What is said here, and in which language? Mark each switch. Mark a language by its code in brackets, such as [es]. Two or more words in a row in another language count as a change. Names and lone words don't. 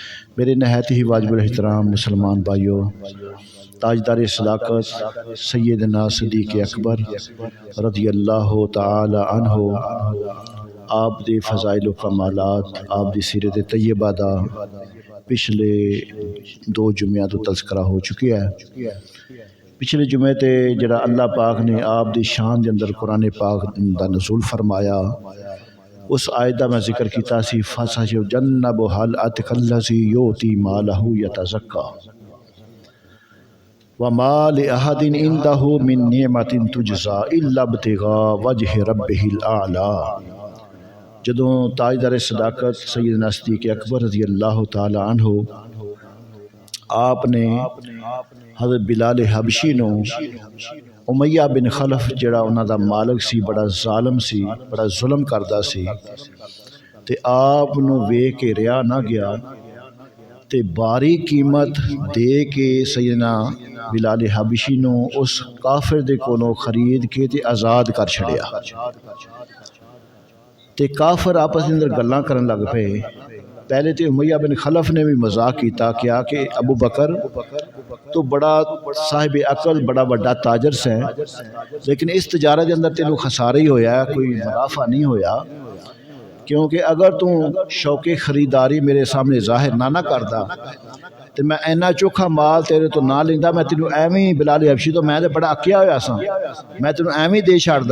[ur] میرے نہایت ہی واجب الاحترام مسلمان بھائیوں، [pa] تاجدار صداقت سیدنا صدیق اکبر [ar] رضی اللہ تعالی عنہ، [pa] آپ دے فضائل و کمالات، آپ دی سیرت طیبہ دا پچھلے 2 جمعہ تو تذکرہ ہو چکی ہے۔ پچھلے جمعے تے جڑا اللہ پاک نے آپ دی شان دے اندر قرآن پاک دا نزول فرمایا، اس آیت دا میں ذکر کیتا سی [ar] فَسَيُجَنَّبُهَا الْأَتْقَى الَّذِي يُؤْتِي مَالَهُ يَتَزَكَّىٰ وَمَا لِأَحَدٍ عِندَهُ مِن نِعْمَةٍ تُجْزَىٰ إِلَّا ابْتِغَاءَ وَجْهِ رَبِّهِ الْأَعْلَىٰ۔ [pa] جدوں تاجدار صداقت سیدنا صدیق اکبر [ar] رضی اللہ تعالی عنہ [pa] آپ نے حضرت بلال حبشی نو امیہ بن خلف جڑا انہاں دا مالک سی، بڑا ظالم سی، بڑا ظلم کردا سی، تے آپ نو ویکھ کے رہا نہ گیا تے باری قیمت دے کے سیدنا بلال حبشی نو اس کافر دے کولوں خرید کے تے آزاد کر چھڑیا۔ تے کافر آپس دے اندر گلاں کرن لگ پے۔ پہلے تے امیہ بن خلف نے بھی مذاق کیتا کہ ابو بکر تو بڑا صاحب عقل، بڑا بڑا تاجر سے، لیکن اس تجارت کے اندر تینوں خسارہ ہی ہویا ہے، کوئی منافع نہیں ہویا، کیونکہ اگر تو شوق خریداری میرے سامنے ظاہر نہ کردا تو میں اینا چوکھا مال تیرے تو نہ لیندا، میں تینوں ایویں بلال حبشی تو میں تے بڑا اکیا ہویا سا، میں تینوں ایویں دے چھڑدا۔